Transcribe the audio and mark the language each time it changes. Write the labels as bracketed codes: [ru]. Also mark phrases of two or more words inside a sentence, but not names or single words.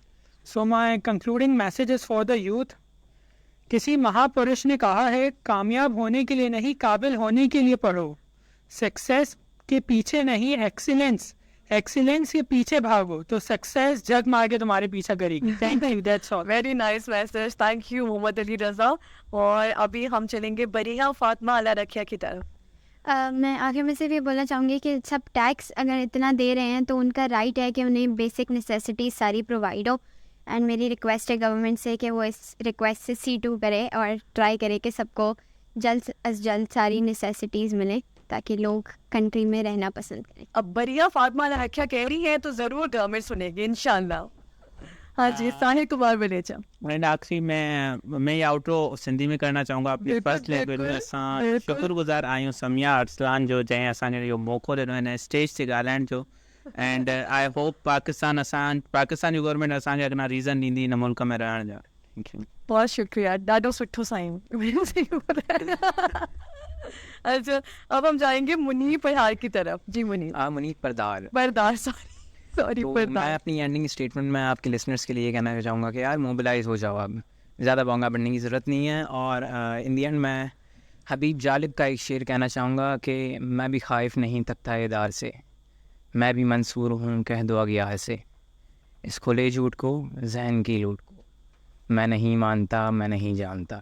[en] So my concluding message is for the youth. [ur] کسی مہاپرش نے کہا ہے، کامیاب ہونے کے لیے نہیں، قابل ہونے کے لیے پڑھو. سکسیس کے پیچھے نہیں، ایکسیلنس کے پیچھے بھاگو تو سکسیس جھک مار کے تمہارے پیچھا کرے گی. [en] Thank you, that's all. Very nice message, thank you Mohammad Ali Raza. [ur] اور ابھی ہم چلیں گے بریہ فاطمہ الا رکھیا کی طرف. میں آخر میں صرف یہ بولنا چاہوں گی کہ سب ٹیکس اگر اتنا دے رہے ہیں تو ان کا رائٹ ہے کہ انہیں [en] basic necessities [ur] ساری پرووائیڈ ہو. اینڈ میری ریکویسٹ ہے گورنمنٹ سے کہ وہ اس ریکویسٹ سے C2 کرے اور ٹرائی کرے کہ سب کو جلد از جلد ساری نیسیسٹیز ملے تاکہ لوگ کنٹری میں رہنا پسند کریں. اب بڑھیا فاطمہ لاکھیا کہہ رہی ہے تو ضرور گورنمنٹ سنے گی ان شاءاللہ. ہاں جی، ساحل کمار ولیچا. اینڈ آخری میں یہ آؤٹرو سندھی میں کرنا چاہوں گا اپنی بالکل, [en] first language में। [ur] بالکل, [sd] असां [ur] بالکل. [sd] शुक्रगुज़ार आहियूं समिया अरसलान जो जंहिं असांखे इहो मौक़ो ॾिनो हिन स्टेज ते ॻाल्हाइण जो। [en] And I hope [sd] पाकिस्तान जी गवर्नमेंट असांखे अॻियां रीज़न ॾींदी हिन मुल्क में रहण जा। [en] Thank you. [ur] بہت شکریہ, [sd] ॾाढो सुठो साईं। [ur] اچھا، اب ہم جائیں گے منیر پہاڑ کی طرف. جی منیر. मुनीर परदार। बरदार, सॉरी تو میں बरदार। अपनी [en] ending statement [ur] میں آپ کے لسنرز کے لیے کہنا چاہوں گا کہ یار موبلائز ہو جاؤ، اب زیادہ بونگا بننے کی ضرورت نہیں ہے. और [en] in the end [ur] میں حبیب جالب کا ایک شعر کہنا چاہوں گا کہ میں بھی خائف نہیں تختہ دار سے، میں بھی منصور ہوں کہہ دو اغیار سے، اس کھلے جھوٹ کو ذہن کی لوٹ کو میں نہیں مانتا میں نہیں جانتا.